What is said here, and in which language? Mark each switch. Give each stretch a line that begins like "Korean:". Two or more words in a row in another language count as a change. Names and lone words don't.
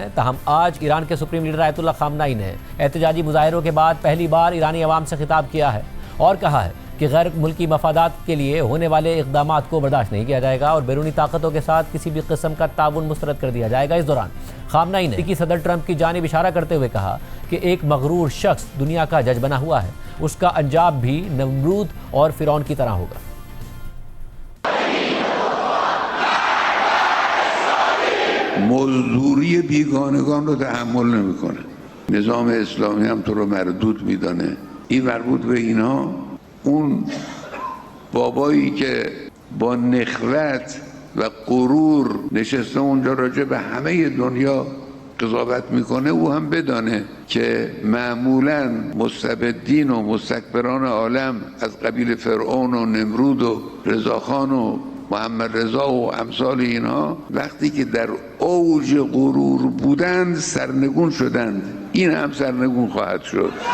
Urdu: تاہم آج ایران کے
English: supreme leader
Urdu: آیت اللہ خامنہ ای نے احتجاجی مظاہروں کے بعد پہلی بار ایرانی عوام سے خطاب کیا ہے اور کہا ہے کہ غیر ملکی مفادات کے لیے ہونے والے اقدامات کو برداشت نہیں کیا جائے گا اور بیرونی طاقتوں کے ساتھ کسی بھی قسم کا تعاون مسترد کر دیا جائے گا. اس دوران خامنہ ای نے صدر ٹرمپ کی جانب اشارہ کرتے ہوئے کہا کہ ایک مغرور شخص دنیا کا جج بنا ہوا ہے، اس کا انجام بھی نمرود اور فرعون کی طرح ہوگا.
Persian: مزدوری بیگانگان رو تحمل نمیکنه. نظام اسلامی هم تو رو مردود میدانه. این مربوط به اینها. اون بابایی که با نخوت و غرور نشسته اونجا راجع به همه دنیا قضاوت میکنه، او هم بدانه که معمولا مستبدین و مستکبران عالم از قبیل فرعون و نمرود و رضاخان و محمد رضا و امثال اینها وقتی که در اوج غرور بودند سرنگون شدند، این هم سرنگون خواهد شد.